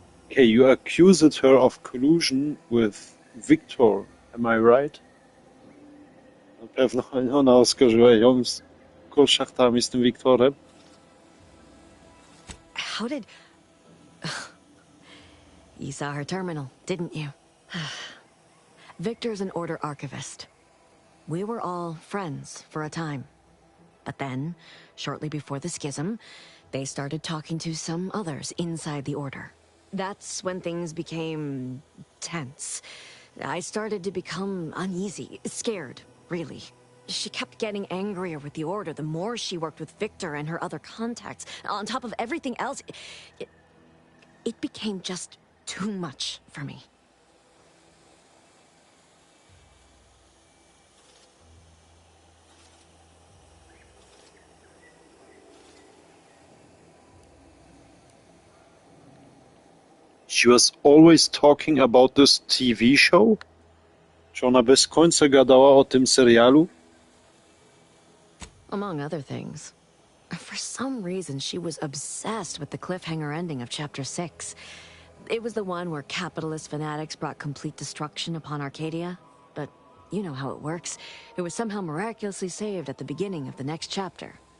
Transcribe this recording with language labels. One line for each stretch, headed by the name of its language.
English: Okay, you accused her of collusion with Victor, am I right?
Polish: Na pewno ona oskarżyła ją z konszachtami z tym Wiktorem.
English: How did... You saw her terminal, didn't you? Victor's an Order archivist. We were all friends for a time. But then, shortly before the schism, they started talking to some others inside the Order. That's when things became tense. I started to become uneasy, scared, really. She kept getting angrier with the Order the more she worked with Victor and her other contacts. On top of everything else, it became just too much for me. She was always talking about this TV show?
Polish: Czy ona bez końca gadała o tym serialu?
English: Among other things. For some reason, she was obsessed with the cliffhanger ending of Chapter 6. It was the one where capitalist fanatics brought complete destruction upon Arcadia. But you know how it works. It was somehow miraculously saved at the beginning of the next chapter.